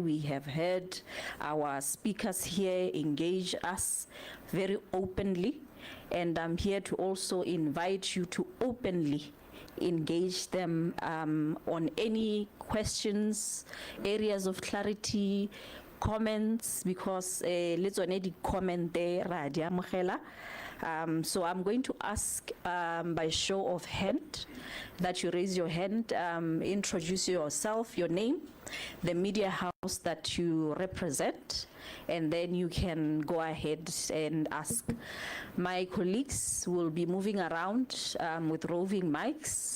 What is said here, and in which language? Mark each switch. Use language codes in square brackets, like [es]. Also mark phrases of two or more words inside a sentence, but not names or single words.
[en] We have heard our speakers here engage us very openly, and I'm here to also invite you to openly engage them on any questions, areas of clarity, comments because [tn] le tsone di [en] comment there [tn] ra di amogela. [en] So I'm going to ask by show of hand that you raise your hand, introduce yourself, your name, the media house that you represent, and then you can go ahead and ask. My colleagues will be moving around with roving mics.